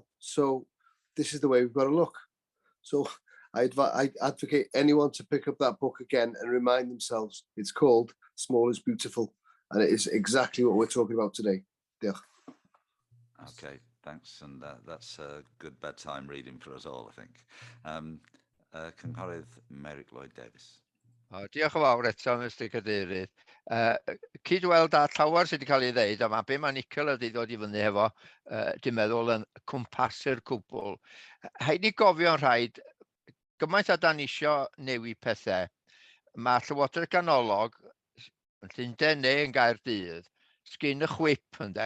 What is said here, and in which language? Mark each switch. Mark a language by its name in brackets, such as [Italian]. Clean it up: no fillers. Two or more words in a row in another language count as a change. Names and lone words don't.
[English] So this is the way we've got to look. So I advocate anyone to pick up that book again and remind themselves it's called Small is Beautiful, and it is exactly what we're talking about today. [Welsh] Diolch. [English] Okay, thanks, and that's a good bedtime reading for us all, I think. [Welsh] Cynghorydd Meric Lloyd Davies. Diolch yn fawr eto, Mr Cadeirydd. Cyd-weld â llawer sydd wedi cael ei ddeud, a mae be mae Nicola wedi dod i fyny efo, dwi'n meddwl yn cwmpasu'r cwbl. Haid ni gofio'n rhaid, gymaint a dan isio newid pethau, mae Llywodraeth Ganolog, yn Llundain neu yn Gaerdydd, sgyn y chwip ynde.